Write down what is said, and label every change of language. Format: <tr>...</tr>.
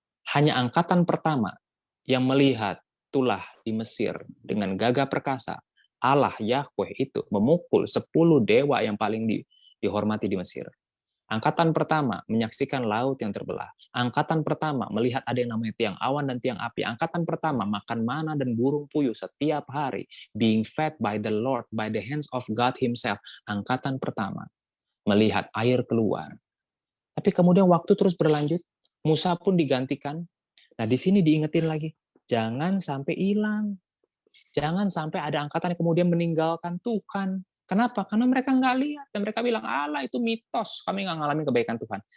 <id>Hanya angkatan pertama yang melihat tulah di Mesir dengan gagah perkasa Allah Yahweh itu memukul 10 dewa yang paling dihormati di Mesir. Angkatan pertama menyaksikan laut yang terbelah. Angkatan pertama melihat ada yang namanya tiang awan dan tiang api. Angkatan pertama makan mana dan burung puyuh setiap hari.</id> <en>Being fed by the Lord, by the hands of God himself.</en> <id>Angkatan pertama melihat air keluar. Tapi kemudian waktu terus berlanjut. Musa pun digantikan. Nah di sini diingetin lagi. Jangan sampai hilang. Jangan sampai ada angkatan yang kemudian meninggalkan Tuhan. Kenapa? Karena mereka nggak lihat dan mereka bilang Allah itu mitos, kami nggak ngalamin kebaikan Tuhan.</id>